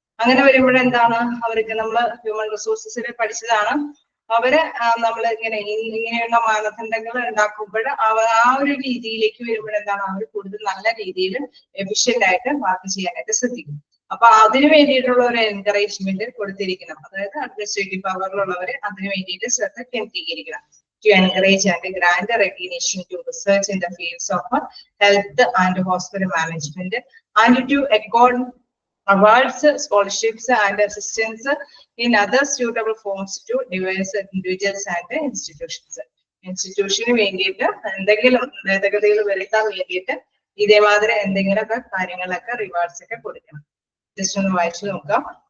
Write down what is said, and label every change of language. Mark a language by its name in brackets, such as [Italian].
[Malayalam] അങ്ങനെ വരുമ്പോഴെന്താണ്, അവർക്ക് നമ്മൾ ഹ്യൂമൻ റിസോഴ്സസിൽ പഠിച്ചതാണ്, അവര് നമ്മൾ ഇങ്ങനെയുള്ള മാനദണ്ഡങ്ങൾ ഉണ്ടാക്കുമ്പോൾ ആ ഒരു രീതിയിലേക്ക് വരുമ്പോഴെന്താണ്, അവർ കൂടുതൽ നല്ല രീതിയിൽ എഫിഷ്യന്റ് ആയിട്ട് വർക്ക് ചെയ്യാനായിട്ട് ശ്രദ്ധിക്കും. അപ്പൊ അതിനു വേണ്ടിയിട്ടുള്ള ഒരു എൻകറേജ്മെന്റ് കൊടുത്തിരിക്കണം. അതായത് അഡ്മിനിസ്ട്രേറ്റീവ് പവറിലുള്ളവര് അതിനു വേണ്ടിയിട്ട് ശ്രദ്ധ കേന്ദ്രീകരിക്കണം. [English] To encourage and grant recognition to research in the fields of health and hospital management and to accord awards, scholarships and assistance in other suitable forms to diverse individuals and institutions. [Malayalam] ഇൻസ്റ്റിറ്റ്യൂഷന് വേണ്ടിയിട്ട് എന്തെങ്കിലും ഭേദഗതികൾ വരുത്താൻ വേണ്ടിയിട്ട് ഇതേമാതിരി എന്തെങ്കിലുമൊക്കെ കാര്യങ്ങളൊക്കെ rewards ഒക്കെ കൊടുക്കണം. ജസ്റ്റ് ഒന്ന് വായിച്ചു നോക്കാം.